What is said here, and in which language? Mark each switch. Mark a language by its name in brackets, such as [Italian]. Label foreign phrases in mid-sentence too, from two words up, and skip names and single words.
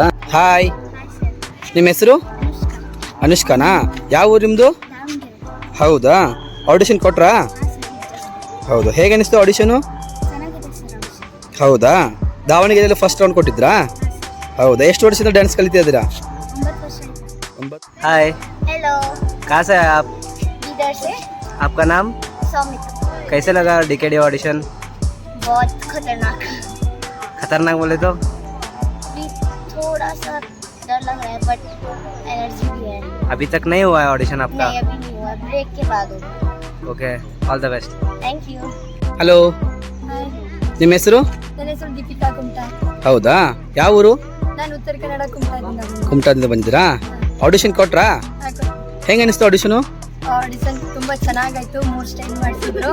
[Kannada] ಹಾಯ್, ನಿಮ್ಮ ಹೆಸರು? ಅನುಷ್ಕಾನಾ? ಯಾವ ಊರು ನಿಮ್ಮದು? ಹೌದಾ? ಆಡಿಷನ್ ಕೊಟ್ರಾ? ಹೌದು. ಹೇಗೆ ಅನಿಸ್ತು ಆಡಿಷನು? ಚೆನ್ನಾಗಿದೆ ಸರ್. ಹೌದಾ? ದಾವಣಗೆರೆಯಲ್ಲಿ [English] first round [Kannada] ಕೊಟ್ಟಿದ್ರಾ? ಹೌದಾ? ಎಷ್ಟು ವರ್ಷದಿಂದ ಡ್ಯಾನ್ಸ್ ಕಲಿತಾ ಇದ್ದೀರಾ? 9 ವರ್ಷ. 9. [Hindi] हाय, हेलो, कहाँ से हैं आप? इधर से आपका नाम? सौमित। कैसे लगा DKD ऑडिशन? बहुत खतरनाक। खतरनाक बोले तो? अभी थोड़ा सा डर लग रहा है [English] but energy [Hindi] भी है। अभी तक नहीं हुआ है ऑडिशन आपका? नहीं अभी नहीं हुआ, ब्रेक के बाद होगा। [English] okay, all the best. thank you. [Kannada] ಹಲೋ, ನಿಮ್ಮ ಹೆಸರು? ನನ್ನ ಹೆಸರು ದೀಪಿಕಾ ಕುಮಟಾ. ಹೌದಾ, ಯಾವ ಊರು? ನಾನು ಉತ್ತರ ಕನ್ನಡ ಕುಮಟಾದಿಂದ ಕುಮಟಾದಿಂದ ಬಂದಿರಾ? ಆಡಿಷನ್ ಕೊಟ್ರಾ? ಹೆಂಗೆ ಅನಿಸ್ತು ಆಡಿಷನು? ಆಡಿಷನ್ ತುಂಬಾ ಚೆನ್ನಾಗಾಯ್ತು. 3 ಸ್ಟೈಲ್ ಮಾಡಿಸಿದ್ರು.